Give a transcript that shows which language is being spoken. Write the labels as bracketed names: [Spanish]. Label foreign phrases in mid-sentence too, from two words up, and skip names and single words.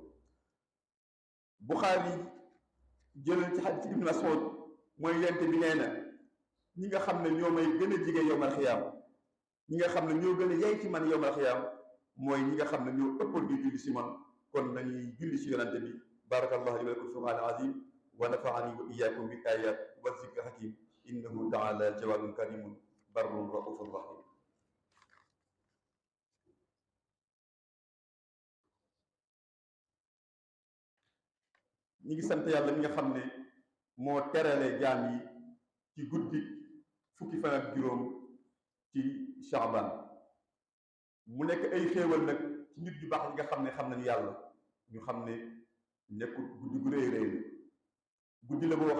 [Wolof] Buxaari jëlal ci xadiis Ibn Mas'ud mooy yonente bi nee na ñi nga xam ne ñoo may gën a jige [Arabic] يوم القيامة [Wolof] ñi nga xam ne ñoo gën a yey ci man [Arabic] يوم القيامة [Wolof] mooy ñi nga xam ne ñoo ëppal di julli si man kon nañuy julli si yonante bi [Arabic] بارك الله لي ولكم في القرآن العظيم ونفعني وإياكم بالآيات والذكر الحكيم إنه تعالى جواد كريم بر رؤوف رحيم. [Wolof] ñi ngi sant yàlla mi nga xam ne moo terale jaam yi ci guddi fukki fan ak juróom ci Sha'ban mu nekk ay xéewal nag ci nit yu baax yi nga xam ne xam nañu yàlla ñu xam ne nekkul guddi gu rëy rëy guddi la boo